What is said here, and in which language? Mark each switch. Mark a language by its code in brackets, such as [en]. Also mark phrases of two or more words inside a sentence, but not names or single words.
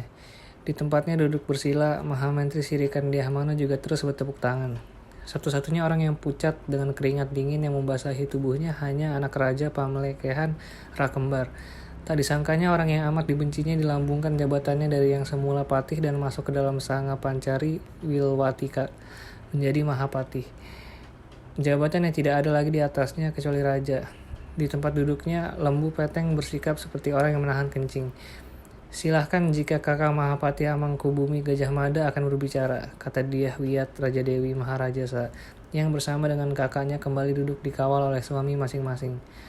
[id] Di tempatnya duduk bersila, Maha Menteri Sirikan Dyahmano juga terus bertepuk tangan. Satu-satunya orang yang pucat dengan keringat dingin yang membasahi tubuhnya hanya anak raja pamelekehan Rakembar. Tak disangkanya orang yang amat dibencinya dilambungkan jabatannya dari yang semula patih dan masuk ke dalam sanga pancari Wilwatika menjadi Mahapatih. Jabatan yang tidak ada lagi di atasnya kecuali raja. Di tempat duduknya, Lembu Peteng bersikap seperti orang yang menahan kencing. Silahkan jika kakak Mahapati Amangkubumi Gajah Mada akan berbicara, kata Dyah Wiyat Raja Dewi Maharajasa, yang bersama dengan kakaknya kembali duduk dikawal oleh suami masing-masing.